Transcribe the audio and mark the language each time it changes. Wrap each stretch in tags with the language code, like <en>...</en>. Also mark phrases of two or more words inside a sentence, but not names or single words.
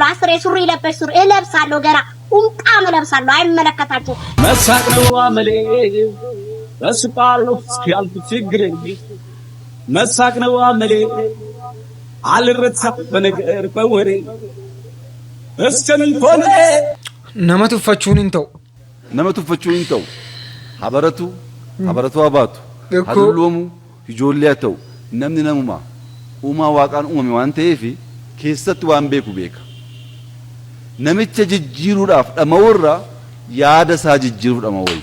<am>አስሬ ሱሪ እለብሳለሁ፣ ገና ቁምጣም እለብሳለሁ። አይመለከታችሁ። መሳቅ ነው አመሌ በስቃሉ ሲያልፍ ችግር መሳቅ ነው አመሌ አልረታ በነገር በወሬ እስከንኮኔ</am> <om>nama tuffachuun hin ta'u habaratu abaatu halulloomu ijoollee ta'u namni namuma uumaa waaqaan uumame waan ta'eef keessatti waan beeku beeka. Namicha jijjiiruudhaaf dhama'uurra yaada isaa jijjiiruu dhama'u.</om>